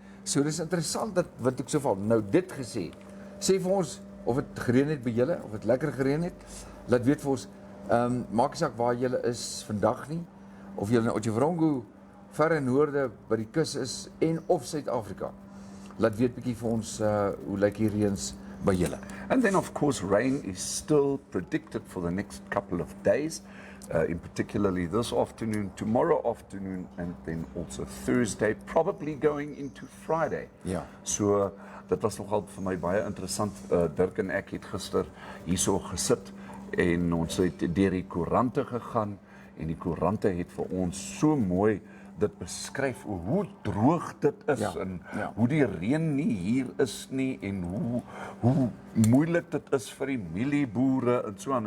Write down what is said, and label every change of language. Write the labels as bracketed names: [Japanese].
[Afrikaans] So dis interessant dat Windhoek so val. Nou dit gesê, sê vir ons of dit gereën het by julle, of dit lekker gereën het. Laat weet vir ons, maak nie saak waar julle is vandag nie, of julle in Otjiwarongo, ver in noorde by die kus is en of Suid-Afrika. Laat weet bietjie vir ons hoe lyk die reëns by julle. [English] And then of course rain is still predicted for the next couple of days. In particularly this afternoon, tomorrow afternoon, and then also Thursday, probably going into Friday. [Afrikaans] Ja. So dit was nogal vir my baie interessant. Dirk en ek het gister hierso gesit en ons het deur die koerante gegaan en die koerante het vir ons so mooi dit beskryf hoe droog dit is en hoe die reën nie hier is nie en hoe moeilik dit is vir die mielieboere en so aan.